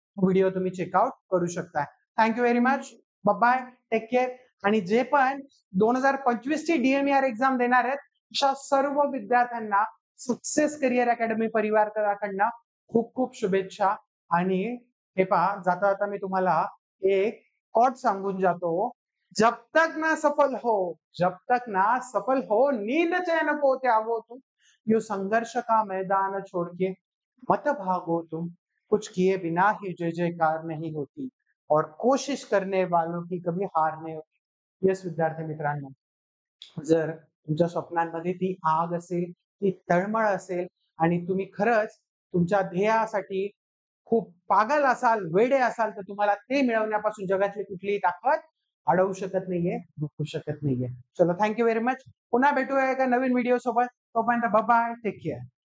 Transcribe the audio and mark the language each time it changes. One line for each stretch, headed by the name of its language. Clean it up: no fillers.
Marathi: Video तुम्ही checkout करू शकता.
English: Thank you very much. Bye, take care.
Marathi: आणि जे पण 2025 ची DMR एक्झाम देणार आहेत अशा सर्व विद्यार्थ्यांना सक्सेस करिअर अकॅडमी परिवाराकडनं खूप खूप शुभेच्छा. आणि हे पहा, जाता जाता मी तुम्हाला एक कोट सांगून जातो.
Hindi: जब तक ना सफल हो, जब तक ना सफल हो, नींद चैन को त्यागो तुम, यो संघर्ष का मैदान छोड़ के मत भागो तुम, कुछ किए बिना ही जय जयकार नहीं होती और कोशिश करने वालों की कभी हार नहीं होती.
Marathi: येस विद्यार्थी मित्रांनो, जर तुमच्या स्वप्नांमध्ये ती आग असेल, ती तळमळ असेल आणि तुम्ही खरंच तुमच्या ध्येयासाठी खूप पागल असाल, वेडे असाल, तर तुम्हाला ते मिळवण्यापासून जगातली कुठलीही ताकद अडवू शकत नाहीये, रोखू शकत नाहीये. चलो,
English: Thank you very much.
Marathi: पुन्हा भेटूया एका नवीन व्हिडिओ सोबत. तोपर्यंत
English: Bye, take care.